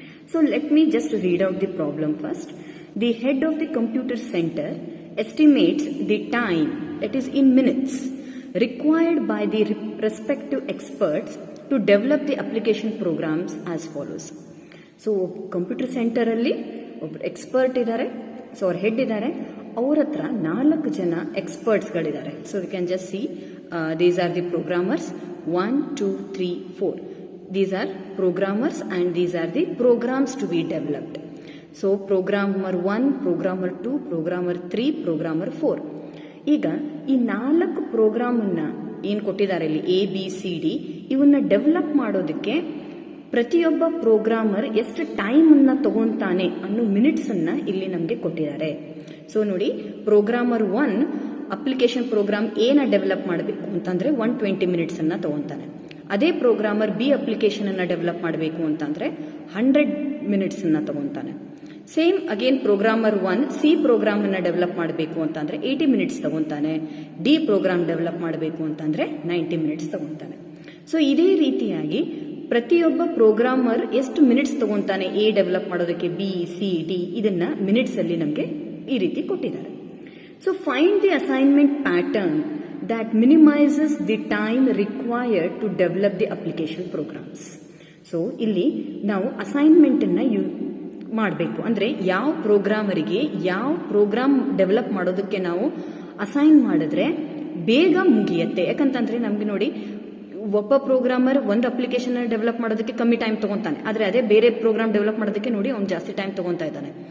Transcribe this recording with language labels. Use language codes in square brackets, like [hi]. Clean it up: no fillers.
[en] So let me just read out the problem first. The head of the computer center estimates the time, that is in minutes, required by the respective experts to develop the application programs as follows. [kn] So computer center ಅಲ್ಲಿ ಒಬ್ಬರು expert ಇದ್ದಾರೆ, so ಅವ್ರ head ಇದ್ದಾರೆ, ಅವ್ರ ಹತ್ರ 4 ಜನ ಎಕ್ಸ್ಪರ್ಟ್ಸ್ಗಳಿದ್ದಾರೆ. [en] So we can just see these are the programmers 1, 2, 3, 4. These are programmers and these are the programs to be developed. So programmer 1, programmer 2, programmer 3, programmer 4. [kn] ಈಗ ಈ 4 ಪ್ರೋಗ್ರಾಮನ್ನ ಏನು ಕೊಟ್ಟಿದ್ದಾರೆ ಇಲ್ಲಿ ABCD, ಇವನ್ನ ಡೆವಲಪ್ ಮಾಡೋದಕ್ಕೆ ಪ್ರತಿಯೊಬ್ಬ ಪ್ರೋಗ್ರಾಮರ್ ಎಷ್ಟು ಟೈಮನ್ನು ತಗೊಂತಾನೆ ಅನ್ನೋ ಮಿನಿಟ್ಸನ್ನು ಇಲ್ಲಿ ನಮಗೆ ಕೊಟ್ಟಿದ್ದಾರೆ. ಸೊ ನೋಡಿ, ಪ್ರೋಗ್ರಾಮರ್ 1 ಅಪ್ಲಿಕೇಶನ್ ಪ್ರೋಗ್ರಾಮ್ ಏನ ಡೆವಲಪ್ ಮಾಡಬೇಕು ಅಂತಂದ್ರೆ 120 ಮಿನಿಟ್ಸನ್ನು ತಗೊಂತಾನೆ. ಅದೇ ಪ್ರೋಗ್ರಾಮರ್ ಬಿ ಅಪ್ಲಿಕೇಶನ್ ಅನ್ನ ಡೆವಲಪ್ ಮಾಡಬೇಕು ಅಂತಂದ್ರೆ 100 ಮಿನಿಟ್ಸ್ ಅನ್ನ ತಗೊಂತಾನೆ. Same again programmer 1 C program ಅನ್ನ ಡೆವಲಪ್ ಮಾಡಬೇಕು ಅಂತಂದ್ರೆ 80 ಮಿನಿಟ್ಸ್ ತಗೊಂತಾನೆ. ಡಿ ಪ್ರೋಗ್ರಾಮ್ ಡೆವಲಪ್ ಮಾಡಬೇಕು ಅಂತಂದ್ರೆ 90 ಮಿನಿಟ್ಸ್ ತಗೊಂತಾನೆ. ಸೊ ಇದೇ ರೀತಿಯಾಗಿ ಪ್ರತಿಯೊಬ್ಬ ಪ್ರೋಗ್ರಾಮರ್ ಎಷ್ಟು ಮಿನಿಟ್ಸ್ ತಗೊಂತಾನೆ ಎ ಡೆವಲಪ್ ಮಾಡೋದಕ್ಕೆ, ಬಿ, ಸಿ, ಡಿ, ಇದನ್ನ ಮಿನಿಟ್ಸ್ ಅಲ್ಲಿ ನಮಗೆ ಈ ರೀತಿ ಕೊಟ್ಟಿದ್ದಾರೆ. So find the assignment pattern [en] that minimizes the time required to develop the application programs. [kn] So ಇಲ್ಲಿ ನಾವು ಅಸೈನ್ಮೆಂಟ್ ಅನ್ನ ಮಾಡಬೇಕು ಅಂದ್ರೆ ಯಾವ ಪ್ರೋಗ್ರಾಮರಿಗೆ ಯಾವ ಪ್ರೋಗ್ರಾಮ್ ಡೆವಲಪ್ ಮಾಡೋದಕ್ಕೆ ನಾವು ಅಸೈನ್ ಮಾಡಿದ್ರೆ ಬೇಗ ಮುಗಿಯುತ್ತೆ. ಯಾಕಂತಂದ್ರೆ ನಮ್ಗೆ ನೋಡಿ, ಒಬ್ಬ ಪ್ರೋಗ್ರಾಮರ್ ಒಂದು ಅಪ್ಲಿಕೇಶನ್ ಡೆವಲಪ್ ಮಾಡೋದಕ್ಕೆ ಕಮ್ಮಿ ಟೈಮ್ ತಗೊಂತಾನೆ, ಆದ್ರೆ ಅದೇ ಬೇರೆ ಪ್ರೋಗ್ರಾಮ್ ಡೆವಲಪ್ ಮಾಡೋದಕ್ಕೆ ನೋಡಿ ಅವ್ನು ಜಾಸ್ತಿ ಟೈಮ್ ತಗೊಂತಾ ಇದ್ದಾನೆ.